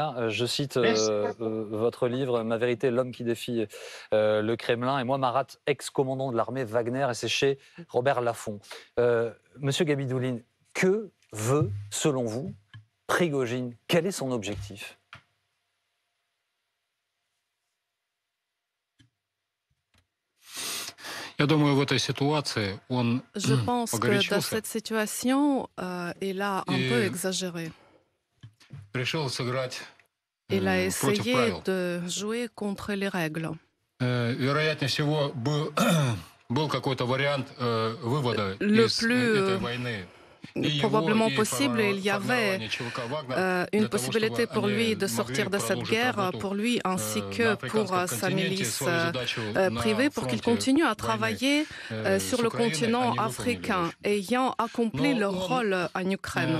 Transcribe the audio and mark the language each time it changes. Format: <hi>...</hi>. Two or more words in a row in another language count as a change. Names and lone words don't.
<fr>Je cite Merci. votre livre Ma vérité, l'homme qui défie le Kremlin. Et moi, Marat, ex-commandant de l'armée Wagner, et c'est chez Robert Laffont. Monsieur Gabidouline, que veut, selon vous, Prigojine? Quel est son objectif?</fr> <ru>Я думаю, в этой ситуации он</ru> <fr>Je pense que dans</fr> <ru>погорячился</ru> <fr>cette situation, il a un peu</fr> <ru>и</ru> <fr>exagéré.</fr> <ru>решил сыграть</ru> <fr>Il a</fr> <ru>против</ru> <fr>essayé</fr> <ru>правил.</ru> <fr>de jouer contre les règles.</fr> <ru>Вероятнее всего, был какой-то вариант вывода</ru> <fr>Le</fr> <ru>из</ru> <fr>plus</fr> <ru>этой войны.</ru> <fr>probablement possible, il y avait une possibilité pour lui de sortir de cette guerre, pour lui ainsi que pour sa milice privée, pour qu'il continue à travailler sur le continent africain, ayant accompli leur rôle en Ukraine.</fr>